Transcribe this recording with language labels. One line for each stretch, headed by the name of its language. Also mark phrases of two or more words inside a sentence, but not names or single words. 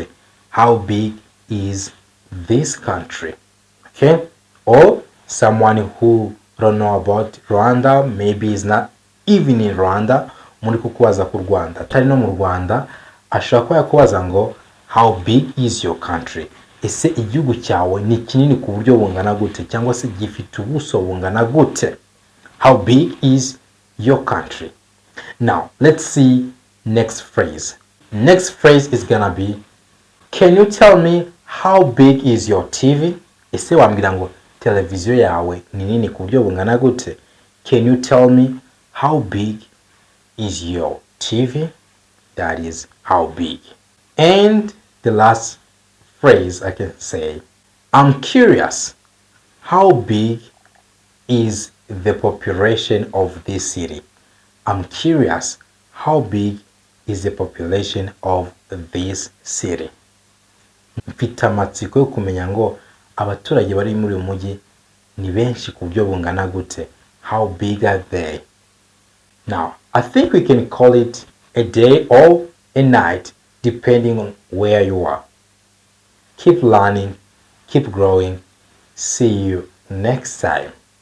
English: How big is this country? Okay? Or someone who don't know about Rwanda, maybe is not even in Rwanda,
Kinyarwanda: muri kukubaza ku Rwanda, atari no mu Rwanda, ashobora kuba yakubaza ngo
English: how big is your country?
Kinyarwanda: Ese igihugu cyawe ni kinini ku buryo bungana gute, cyangwa se gifite ubuso bungana gute?
English: How big is your country? Now, let's see next phrase. Next phrase is gonna be, can you tell me how big is your TV?
Kinyarwanda: Ese wambwira ngo televiziyo yawe ni nini ku buryo bungana gute?
English: Can you tell me how big is your TV? That is how big. And the last phrase I can say, I'm curious, how big is the population of this city? I'm curious, how big is the population of this city?
Kinyarwanda: Mfite amatsiko yo kumenya ngo abaturage bari muri uyu mujyi ni benshi ku buryo bungana gute?
English: How big are they? Now, I think we can call it a day or a night depending on where you are. Keep learning, keep growing. See you next time.